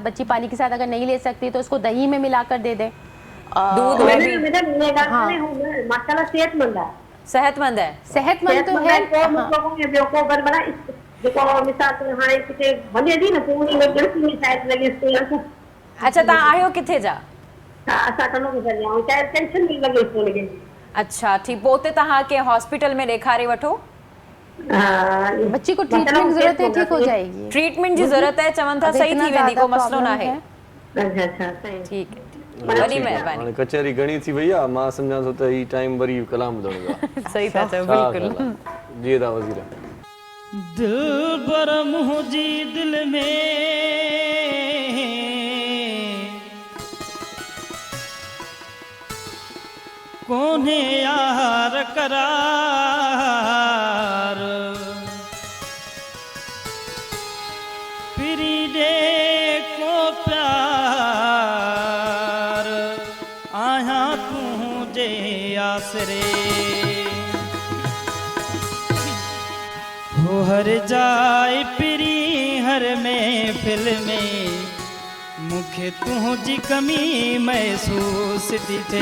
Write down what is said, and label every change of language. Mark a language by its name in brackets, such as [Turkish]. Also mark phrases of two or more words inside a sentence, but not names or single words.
[Hindi] बच्ची पानी के साथ अगर नहीं ले सकती तो उसको दही में मिलाकर दे दें। दूध में भी माशाल्लाह सेहतमंद है। सेहतमंद तो है। अच्छा, [Sindhi] तव्हां आहियो किथे जा? अच्छा ठीक, पोइ उते तव्हां कंहिं हॉस्पिटल में ॾेखारे वठो। [Hindi] बच्ची को ट्रीटमेंट की जरूरत है, ठीक हो जाएगी। [Sindhi] ट्रीटमेंट जी जरूरत है, चवनि था सही थी वेंदी, को मसलो ना है। ठीक है, वॾी महिरबानी। हाणे कचहरी घणी थी वई आहे, मां सम्झां थो त ही टाइम वरी कलाम ॿुधण जो। सही था चओ, बिल्कुलु। जी था वज़ीर। दिलबर मुंहिंजी दिल में कोन्हे यार करार, पिरी दे को प्यार, आया तुझे आसरे हो हर जाए पिरी हर महफिल में, मुखे तुझी कमी महसूस थी थे।